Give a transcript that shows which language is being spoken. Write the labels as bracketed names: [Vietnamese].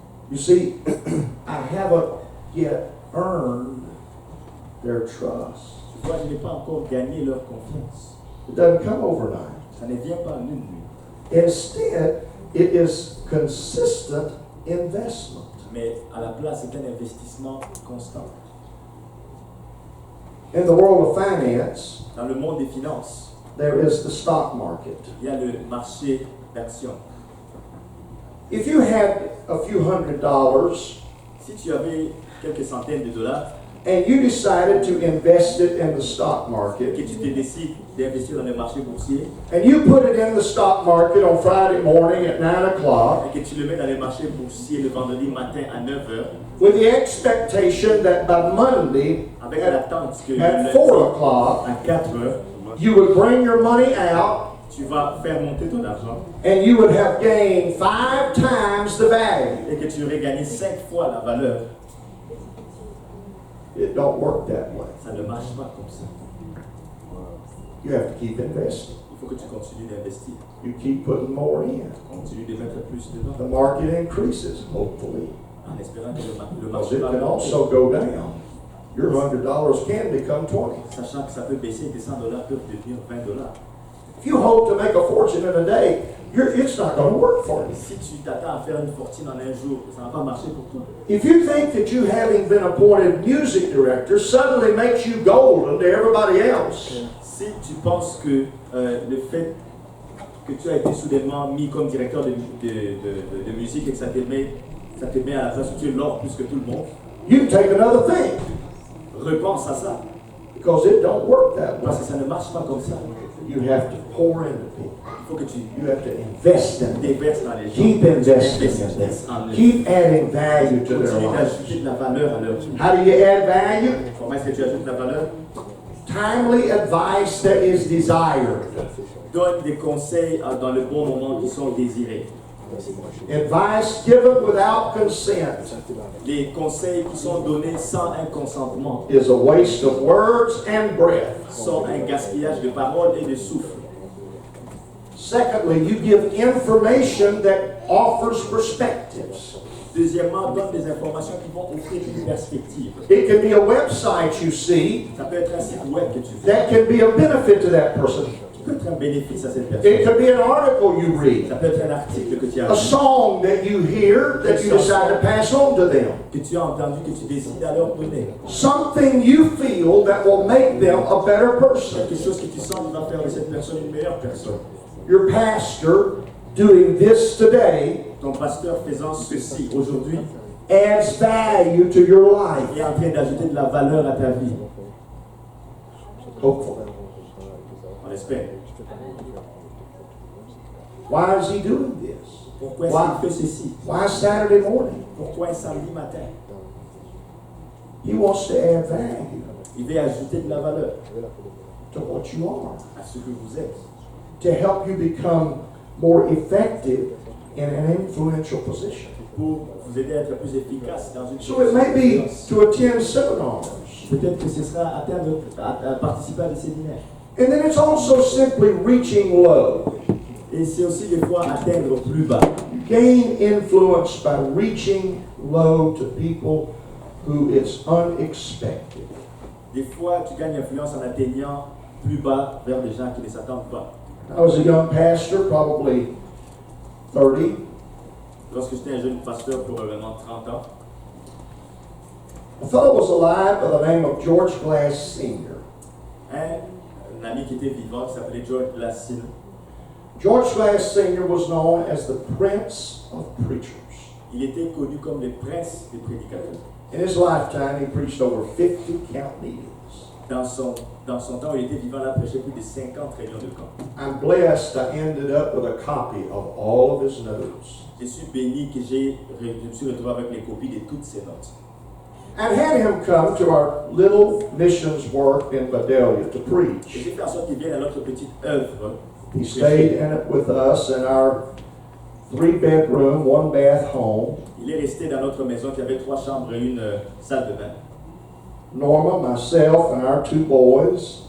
[English] You see, I haven't yet earned their trust. [French] Tu vois, je n'ai pas encore gagné leur confiance. [English] It doesn't come overnight. [French] Ça ne vient pas en une nuit. [English] Instead, it is consistent investment. [French] Mais à la place, c'est un investissement constant. [English] In the world of finance, [French] Dans le monde des finances, [English] there is the stock market. [French] il y a le marché d'actions. [English] If you had a few $100 [French] Si tu avais quelques centaines de dollars [English] and you decided to invest it in the stock [French] et [English] market, [French] que tu te décides d'investir dans le marché boursier [English] and you put it in the stock market on Friday morning at 9 o'clock [French] et que tu le mets dans le marché boursier le vendredi matin à 9h [English] with the expectation that by Monday [French] avec [English] at, [French] l'attente que [English] at [French] le [English] 4 [French] lundi [English] o'clock, [French] à 4h, [English] you would bring your money out [French] tu vas faire monter ton argent [English] and you would have gained 5 times the value. [French] et que tu aurais gagné 5 fois la valeur. [English] It don't work that way. [French] Ça ne marche pas comme ça. [English] You have to keep investing. [French] Il faut que tu continues d'investir. [English] You keep putting more in. [French] Continue de mettre plus dedans [English] The market increases, hopefully. [French] en espérant que le [English] Because [French] marché [English] it [French] va [English] can [French] monter. [English] also go down. Your $100 can become 20. [French] Sachant que ça peut baisser et que 100 dollars peuvent devenir 20 dollars. [English] If you hope to make a fortune in a day, it's not going to work for you. [French] Si tu t'attends à faire une fortune en un jour, ça ne va pas marcher pour toi. [English] If you think that you having been appointed music director suddenly makes you golden to everybody else, [French] Si tu penses que le fait que tu as été soudainement mis comme directeur de musique et que ça te met à la place où tu es l'or plus que tout le monde, [English] you can take another thing [French] repense à ça. [English] because it don't work that way. [French] Parce que ça ne marche pas comme ça. [English] You have to pour into people. [French] Il faut que tu [English] You have to invest in them. [French] déverses dans les gens. [English] Keep investing in [French] Investis en [English] them. [French] eux. [English] Keep adding value to their [French] Continue [English] lives. [French] d'ajouter de la valeur à leur vie. [English] How do you add value? [French] Comment est-ce que tu ajoutes de la valeur? [English] Timely advice that is desired. [French] Donne des conseils dans le bon moment qui sont désirés. [English] Advice given without consent [French] Les conseils qui sont donnés sans un consentement [English] is a waste of words and breath. [French] sont un gaspillage de paroles et de souffle. [English] Secondly, you give information that offers perspectives. [French] Deuxièmement, donne des informations qui vont offrir une perspective. [English] It can be a website you see [French] Ça peut être un site web que tu fais, [English] that can be a benefit to that person. [French] qui peut être un bénéfice à cette [English] It [French] personne. [English] could be an article you read, [French] Ça peut être un article que tu as [English] a [French] lu, [English] song that you hear that you decide to pass on to them, [French] que tu as entendu, que tu décides à leur donner. [English] something you feel that will make them a better person. [French] Quelque chose que tu sens qui va faire de cette personne une meilleure personne. [English] Your pastor doing this today [French] Ton pasteur faisant ceci aujourd'hui [English] adds value to your life. [French] est en train d'ajouter de la valeur à ta vie. [English] Hopefully. [French] On espère. [English] Why is he doing this? [French] Pourquoi est-ce qu'il fait ceci? [English] Why Saturday morning? [French] Pourquoi un samedi matin? [English] He wants to add value [French] Il veut ajouter de la valeur [English] to what you are, [French] à ce que vous êtes, [English] to help you become more effective in an influential position. [French] pour vous aider à être plus efficace dans une [English] So it may be to attend seminars. [French] Peut-être que ce sera à participer à des séminaires. [English] And then it's also simply reaching low. [French] Et c'est aussi des fois atteindre plus bas. [English] You gain influence by reaching low to people who it's unexpected. [French] Des fois, tu gagnes influence en atteignant plus bas vers des gens qui ne s'attendent pas. [English] I was a young pastor, probably 30. [French] Lorsque j'étais un jeune pasteur, probablement 30 ans, [English] A fellow was alive by the name of George Glass Sr. [French] un ami qui était vivant, qui s'appelait George Glass. [English] George Glass Sr. was known as the Prince of Preachers. [French] Il était connu comme le prince des prédicateurs. [English] In his lifetime, he preached over 50 camp meetings. [French] Dans son temps où il était vivant, il a prêché plus de 50 réunions de camp. [English] I'm blessed I ended up with a copy of all of his notes. [French] Je suis béni que je me suis retrouvé avec les copies de toutes ces notes. [English] And had him come to our little missions work in Vidalia to [French] Et [English] preach. [French] j'ai fait en sorte qu'il vienne à notre petite œuvre. [English] He stayed in it with us in our 3-bedroom, 1-bath home. [French] Il est resté dans notre maison qui avait 3 chambres et une salle de bain. [English] Norma, myself, and our 2 boys,